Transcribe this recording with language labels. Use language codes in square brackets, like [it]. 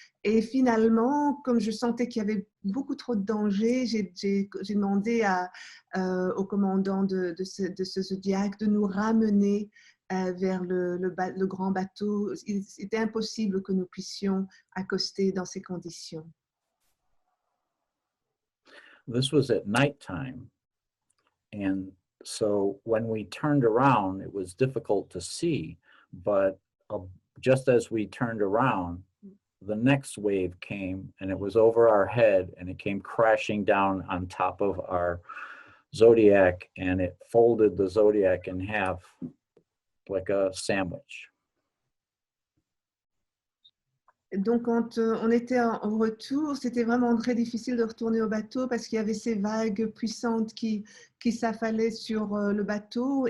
[fr] Et finalement, comme je sentais qu'il y avait beaucoup trop de danger, j'ai demandé au commandant de ce Zodiac de nous ramener vers le grand bateau. Il était impossible que nous puissions accoster dans ces conditions. [en] This was at nighttime. And so when we turned around, it was difficult to see, but just as we turned around, the next wave came and it was over our head and it came crashing down on top of our Zodiac and it folded the Zodiac in half like a sandwich. [fr] Donc, quand on était en retour, c'était vraiment très difficile de retourner au bateau parce qu'il y avait ces vagues puissantes qui s'affalaient sur le bateau.